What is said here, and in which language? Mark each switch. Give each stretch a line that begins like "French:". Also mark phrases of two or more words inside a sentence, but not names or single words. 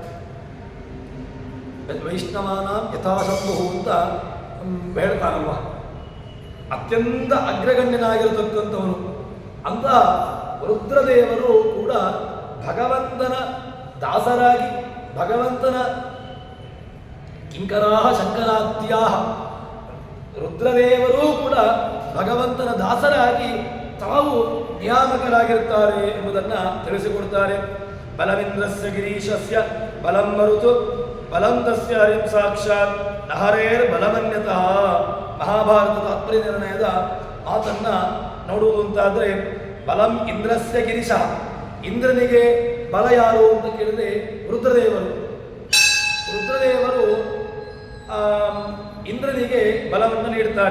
Sanskrit: ವೈಷ್ಣವಾನ ಯಥಾಶಂಭು
Kannada: ಅಂತ ಹೇಳ್ತಾರಲ್ವ, ಅತ್ಯಂತ ಅಗ್ರಗಣ್ಯನಾಗಿರತಕ್ಕಂಥವನು ಅಂತ ರುದ್ರದೇವರು ಕೂಡ ಭಗವಂತನ ದಾಸರಾಗಿ, ಭಗವಂತನ
Sanskrit: ಕಿಂಕರಾಹ ಶಂಕರಾತ್ಯಾಹ,
Kannada: ರುದ್ರದೇವರೂ ಕೂಡ ಭಗವಂತನ ದಾಸರಾಗಿ ತಾವು ನಿಯಾಮಕರಾಗಿರುತ್ತಾರೆ ಎಂಬುದನ್ನು ತಿಳಿಸಿಕೊಡ್ತಾರೆ.
Sanskrit: ಬಲವಿಂದ್ರಸ್ಯ ಗಿರೀಶಸ್ಯ ಬಲಂ ಮರುತು ಬಲಂ ತಸ್ಯ ಹರಿಂ ಸಾಕ್ಷಾತ್ ನಹರೇರ್ ಬಲಮನ್ಯತಃ.
Kannada: ಮಹಾಭಾರತ ತಾತ್ಪರ್ಯ ನಿರ್ಣಯದ ಮಾತನ್ನು ನೋಡುವುದು ಅಂತಾದರೆ,
Sanskrit: ಬಲಂ ಇಂದ್ರಸ್ಯ ಗಿರೀಶ,
Kannada: ಇಂದ್ರನಿಗೆ ಬಲ ಯಾರು ಅಂತ ಕೇಳಿದ್ರೆ ರುದ್ರದೇವರು. ರುದ್ರದೇವರು ಇಂದ್ರನಿಗೆ ಬಲವನ್ನು ನೀಡುತ್ತಾರೆ.